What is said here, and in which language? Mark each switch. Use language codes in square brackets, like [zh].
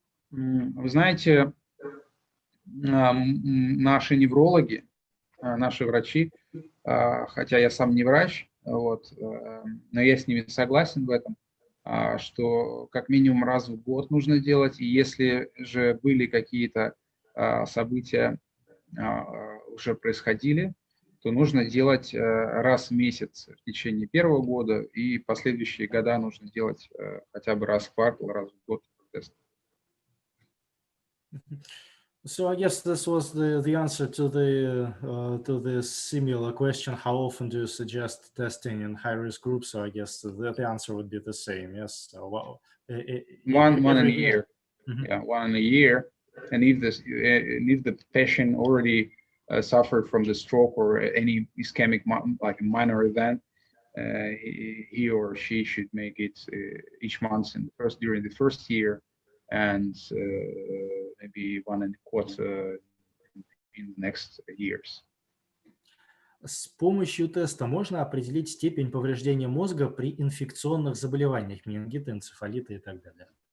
[ru] Вы знаете, наши неврологи, наши врачи, хотя я сам не врач, вот, но я с ними согласен в этом, что как минимум раз в год нужно делать, и если же были какие-то события, уже происходили, то нужно делать раз в месяц в течение первого года, и последующие года нужно делать хотя бы раз в квартал, раз в год тест. [en] So I guess this was the answer to the similar question. How often do you suggest testing in high-risk groups? So I guess the answer would be the same. Yes. So, well, one in a year. Mm-hmm. Yeah, 1 in a year. And if the patient already suffered from the stroke or any ischemic, like a minor event, he or she should make it each month during the first year, and maybe 1.25 in the next years. [ru] С помощью теста можно определить степень повреждения мозга при инфекционных заболеваниях, менингиты, энцефалиты и так далее.